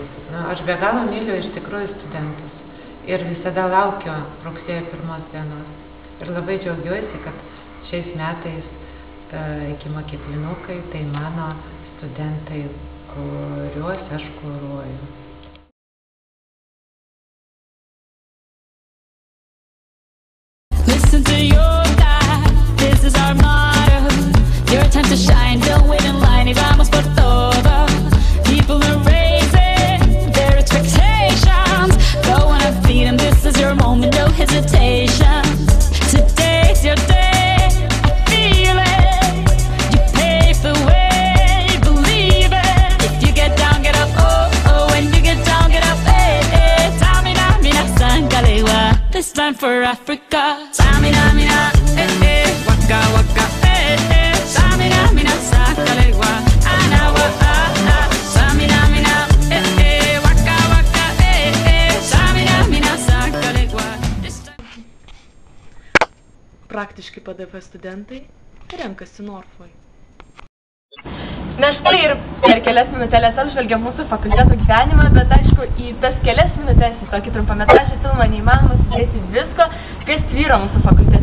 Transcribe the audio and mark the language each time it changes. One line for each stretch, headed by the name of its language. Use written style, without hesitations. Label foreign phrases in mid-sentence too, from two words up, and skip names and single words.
Lithuanian: Aš be galo myliu iš tikrųjų studentus. Ir visada laukiu rugsėjo 1 dienos. Ir labai džiaugiuosi, kad šiais metais ikimokyklinukai tai mano studentai, kuriuos aš kuruoju.
English: Listen to your God, this is our motto. Your time to shine, don't wait in line
Spanish: y vamos por todo.
English: People are raising their expectations. Go on and feed them, this is your moment, no hesitation. Today's your day. This time for Africa. Samina, mina, waka, waka, Samina, mina, sakalegua, anawa, Samina, mina, waka, waka, Samina, mina, sakalegua.
Lithuanian: Praktiškai PDF studentai renkasi Norfoj. Mes štai ir per kelias minutėlės apžvelgiam mūsų fakulteto gyvenimą, bet aišku, į tas kelias minutės, į tokį trumpametražį filmą neįmanoma sudėti visko, kas tvyro mūsų fakultete.